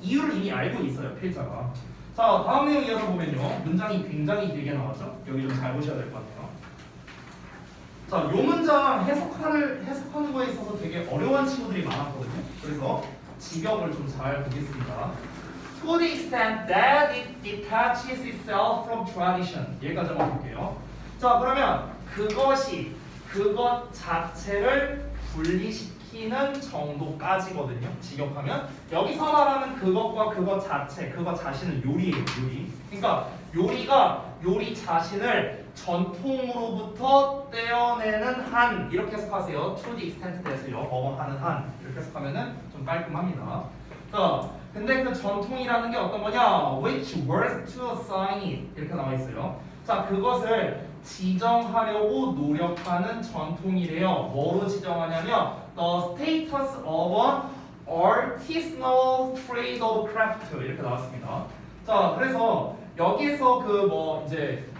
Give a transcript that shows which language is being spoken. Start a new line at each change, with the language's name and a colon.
Korean: 이유를 이미 알고 있어요, 필자가. 자, 다음 내용 이어서 보면요. 문장이 굉장히 길게 나왔죠? 여기 좀 잘 보셔야 될 것 같아요. 자, 요 문장 해석하는 거에 있어서 되게 어려운 친구들이 많았거든요. 그래서 직역을 좀 잘 보겠습니다.
English: To the extent that it detaches itself from tradition.
Korean: 여기까지 한번 볼게요. 자, 그러면 그것 자체를 분리시키는 정도까지거든요. 직역하면 여기서 말하는 그것과 그것 자체, 그것 자신은 요리예요. 요리. 그러니까 요리가 요리 자신을 전통으로부터 떼어내는 한 이렇게 해석하세요.
English: To the extent that을요.
Korean: 하는 한 이렇게 해석하면은 좀 깔끔합니다. 자, 근데 그 전통이라는 게 어떤 거냐?
English: Which words to assign it
Korean: 이렇게 나와 있어요. 자, 그것을 지정하려고 노력하는 전통이래요. 뭐로 지정하냐면
English: the status of an artisanal trade of craft
Korean: 이렇게 나왔습니다. 자, 그래서 여기서 그 뭐 이제